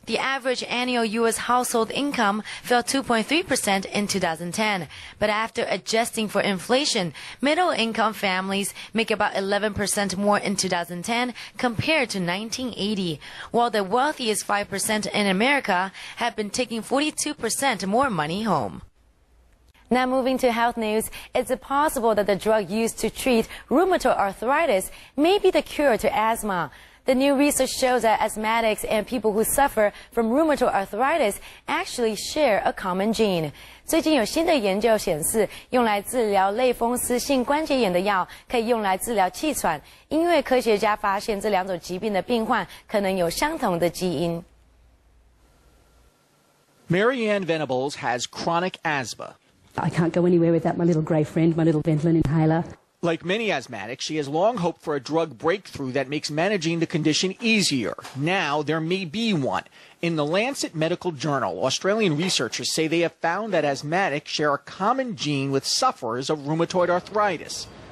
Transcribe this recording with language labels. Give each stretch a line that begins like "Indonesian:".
English: The average annual U.S. household income fell 2.3% in 2010, but after adjusting for inflation, middle-income families make about 11% more in 2010 compared to 1980, while the wealthiest 5% in America have been taking 42% more money home. Now moving to health news, it's possible that the drug used to treat rheumatoid arthritis may be the cure to asthma. The new research shows that asthmatics and people who suffer from rheumatoid arthritis actually share a common gene.
Chinese: 最近有新的研究显示，用来治疗类风湿性关节炎的药可以用来治疗气喘，因为科学家发现这两种疾病的病患可能有相同的基因。
English: Marianne Venables has chronic asthma. I can't go anywhere without my little grey friend, my little Ventolin inhaler. Like many asthmatics, she has long hoped for a drug breakthrough that makes managing the condition easier. Now there may be one. In the Lancet Medical Journal, Australian researchers say they have found that asthmatics share a common gene with sufferers of rheumatoid arthritis.